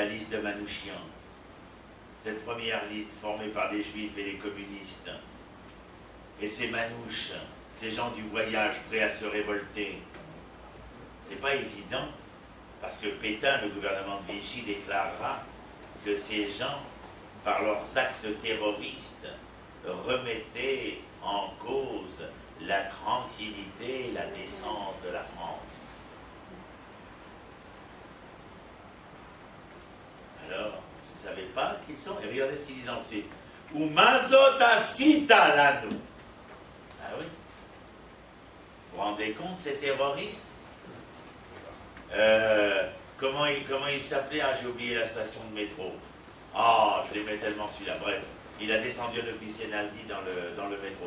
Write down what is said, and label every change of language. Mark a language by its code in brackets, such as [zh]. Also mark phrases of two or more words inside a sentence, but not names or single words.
[fr] liste de Manouchian, cette première liste formée par les juifs et les communistes, et ces manouches, ces gens du voyage prêts à se révolter, c'est pas évident, parce que Pétain, le gouvernement de Vichy, déclarera que ces gens, par leurs actes terroristes, remettaient en cause la tranquillité et la descente de la France. Alors, tu ne savais pas qui ils sont? Et regardez ce qu'ils disent ensuite. [he] ומה זאת עשית לנו. [fr] Ah oui. Vous vous rendez compte, ces terroristes? Comment il s'appelait? Ah, j'ai oublié la station de métro. Ah, je l'aimais tellement celui-là. Bref, il a descendu un officier nazi dans le métro.